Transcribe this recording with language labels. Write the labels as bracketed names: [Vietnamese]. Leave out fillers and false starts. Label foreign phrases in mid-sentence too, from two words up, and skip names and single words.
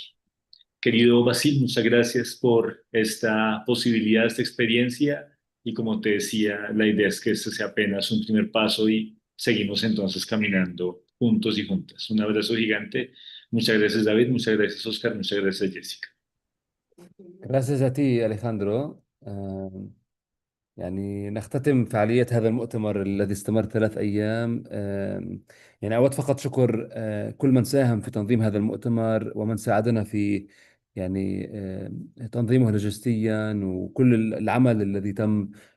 [Spanish] Querido Basil, muchas gracias por esta posibilidad, esta experiencia y como te decía, la idea es que este sea apenas un primer paso y seguimos entonces caminando juntos y juntas. Un abrazo gigante. Muchas gracias David, muchas gracias Oscar, muchas gracias Jessica. gracias a ti أليخاندرو. [Arabic] يعني نختتم فعالية هذا المؤتمر الذي استمر 3 أيام. يعني أود فقط شكر كل من ساهم في تنظيم هذا المؤتمر ومن ساعدنا في يعني تنظيمه لوجستيا، وكل العمل الذي تم